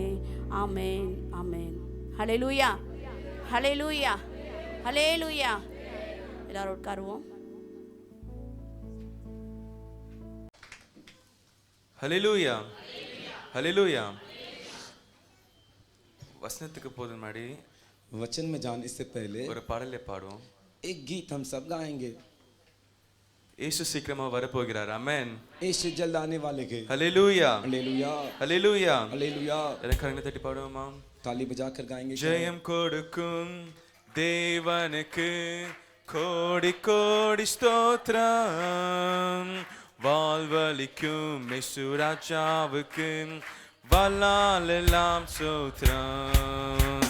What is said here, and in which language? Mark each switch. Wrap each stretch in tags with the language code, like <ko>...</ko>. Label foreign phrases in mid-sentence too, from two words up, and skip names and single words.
<ta>ஆமென், ஆமென். ஹல்லேலூயா, ஹல்லேலூயா, ஹல்லேலூயா. எல்லாரும் உட்காருவோம். ஹல்லேலூயா, ஹல்லேலூயா. வசனத்துக்கு போதும் முன்னாடி</ta> <hi>वचन में जाने से पहले</hi> <ta>ஒரு பாடலை பாடுவோம்.</ta> <hi>एक गीत हम सब गाएंगे.</hi> <ta>இயேசு சீக்கிரமா வரப்போகிறார். ஆமென்.</ta> <hi>यीशु जल्द आने वाले हैं.</hi> <ta>ஹல்லேலூயா,</ta> <hi>हालेलुया,</hi> <ta>ஹல்லேலூயா,</ta> <hi>हालेलुया.</hi> <ta>எல்லாரும் கரங்களை தட்டி பாடுவோமா.</ta> <hi>ताली बजाकर गाएंगे.</hi> <ta>ஜெயம் கொடுக்கும் தேவனுக்கு கோடி கோடி ஸ்தோத்திரம். வாழ்வளிக்கும் இயேசு ராஜாவுக்கு வல்லால் எல்லாம் ஸ்தோத்திரம்.</ta>